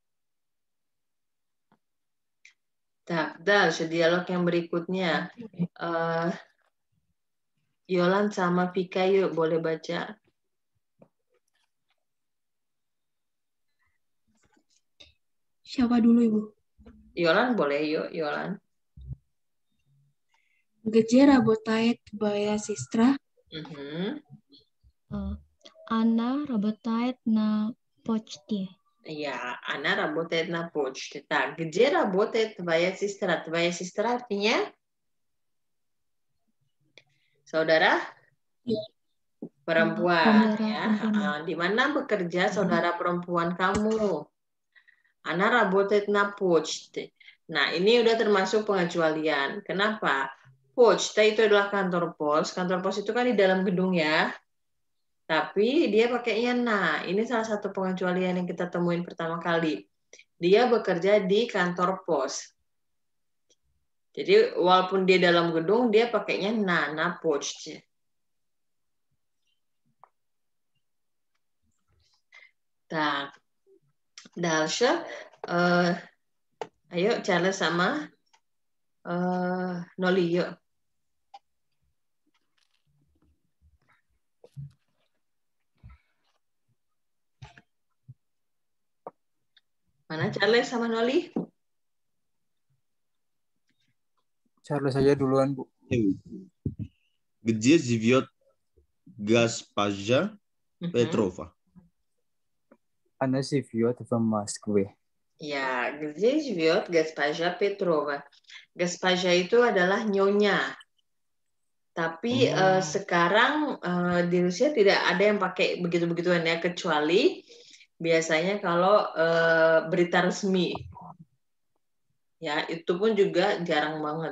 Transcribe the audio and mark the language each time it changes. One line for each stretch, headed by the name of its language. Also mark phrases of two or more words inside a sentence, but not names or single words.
Russian: Так, дальше
Indonesian: dialog yang berikutnya. Yolan sama Vika yuk boleh baca. Siapa dulu Ibu? Yolan boleh yuk, Yolan.
Russian: Где работает твоя сестра? Она работает на почте. Ya, Ana работает на почте. Так, где работает твоя сестра? Твоя сестра
Indonesian: artinya saudara perempuan. Ya. Di mana bekerja saudara perempuan kamu?
Russian: Ana работает на почте.
Indonesian: Nah, ini udah termasuk pengecualian. Kenapa? Почта itu adalah kantor pos. Kantor pos itu kan di dalam gedung ya. Tapi dia pakainya nah. Ini salah satu pengecualian yang kita temuin pertama kali. Dia bekerja di kantor pos. Jadi walaupun dia dalam gedung, dia pakainya
Russian: на почте. Так. Дальше.
Indonesian: Ayo Charles sama Noli yuk. Mana Charles sama Noli? Charles saja duluan, Bu.
Russian: Где живет госпожа Петрова? Она живет в Москве. Ya, где живет госпожа Петрова?
Indonesian: Госпожа itu adalah nyonya. Tapi sekarang di Rusia tidak ada yang pakai begitu-begituan ya, kecuali biasanya kalau berita resmi. Ya, itu pun juga jarang banget.